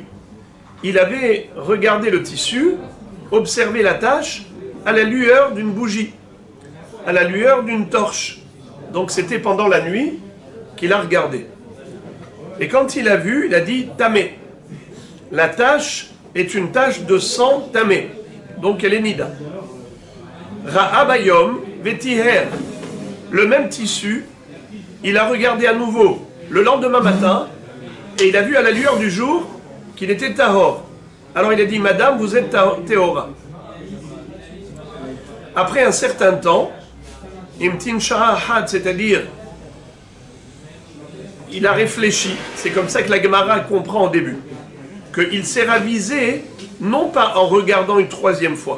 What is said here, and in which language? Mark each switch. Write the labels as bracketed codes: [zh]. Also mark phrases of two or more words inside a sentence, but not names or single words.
[fr] Il avait regardé le tissu, observé la tache à la lueur d'une bougie, à la lueur d'une torche. Donc c'était pendant la nuit qu'il a regardé. Et quand il a vu, il a dit tamé. La tache est une tache de sang tamé. Donc elle est nida. [he] ראה ביום וטיהר. [fr] Le même tissu, il a regardé à nouveau le lendemain matin et il a vu à la lueur du jour qu'il était tahor. Alors il a dit, Madame, vous êtes tehora. Après un certain temps, [arc] אימתין שעה חד, [fr] c'est-à-dire il a réfléchi, c'est comme ça que la Gemara comprend au début, qu'il s'est ravisé non pas en regardant une troisième fois.